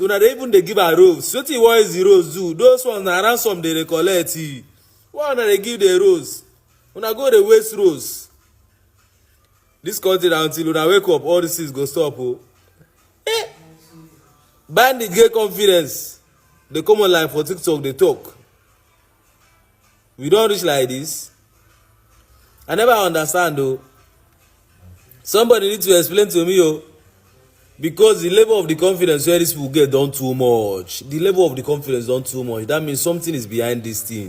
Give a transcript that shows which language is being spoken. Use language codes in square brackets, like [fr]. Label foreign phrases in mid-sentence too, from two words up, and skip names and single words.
[pcm] Una dey even dey give a rose. Wetin you want is the rose do? Those ones na ransom dey collect. Why una dey give the rose? Una go dey waste rose. This country until una wake up, all these things go stop. Oh. Bandit get confidence. They come online for TikTok, they talk. We don't reach like this. I never understand though. Somebody need to explain to me, oh, because the level of the confidence where these people get done too much. The level of the confidence done too much. That means something is behind this thing.